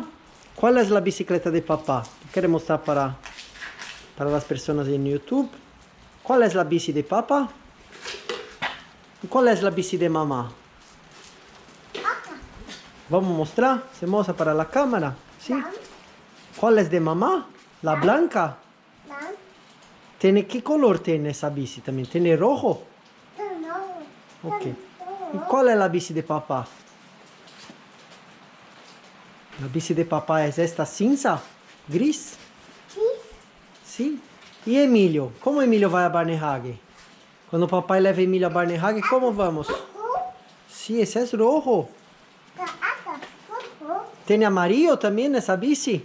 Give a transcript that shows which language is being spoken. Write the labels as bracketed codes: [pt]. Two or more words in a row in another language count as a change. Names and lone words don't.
[pt] Qual é a bicicleta de papá? Quero mostrar para as pessoas no YouTube. Qual é a bici de papá? E qual é a bici de mamá? Vamos mostrar? Se mostra para a câmera? Sim. Qual é de mamá? [es] La blanca? [pt] Tem que color tem essa bici também? Tem rojo? Ok. E qual é a bici de papá? A bici de papá é esta cinza? Gris? Sim. E Emilio? Como Emilio vai a Barnehage? Quando o papai leva Emilio a Barnehage, como vamos? Sim, esse é rojo. Tem amarillo também nessa bici?